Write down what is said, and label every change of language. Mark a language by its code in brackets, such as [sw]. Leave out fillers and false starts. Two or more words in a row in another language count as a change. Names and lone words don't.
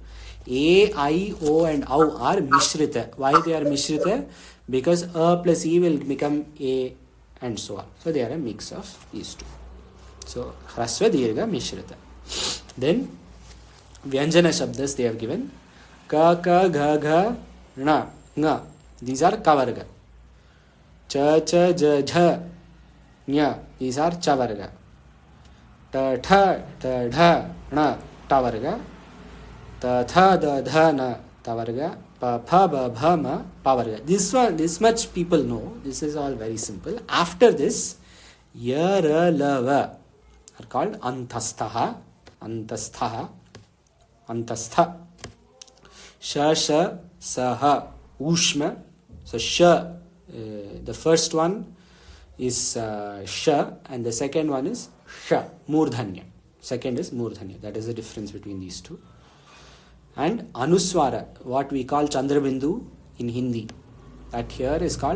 [en] A, I, O and Au are mishrita. Why they are mishrita? Because A plus E will become A and so on. So they are a mix of these two. So [sa] hrasva dirgha mishrita. [en] Then [sa] Vyanjana shabdas [en] they have given. [sa] Ka, ka, gha, gha, na, nga. [en] These are kavarga. [sa] Cha, cha, ja, jha, nya. [en] These are chavarga. [sa] Ta, tha, ta, dha, na, tavarga. Ta, tha, da, dha, na, tavarga. Pa, pha, ba, bha, ma, pavarga. [en] This much people know. This is all very simple. After this, [sa] ya, ra, la, [en] va are called [sa] antastha, antastha. Sha, sha, saha, ushma. [en] So sha, the first one is sha and the second one is sha, murdhanya. Second is murdhanya. That is the difference between these two. And anuswara, what we call chandrabindu in Hindi, that here is called.